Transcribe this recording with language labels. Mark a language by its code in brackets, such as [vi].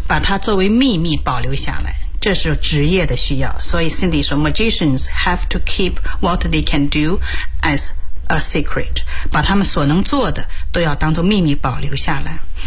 [zh] 把它作为秘密保留下来，这是职业的需要。所以 [en] Cindy [zh] 说 [en] magicians have to keep what they can do as a secret. [zh] 把他们所能做的都要当作秘密保留下来。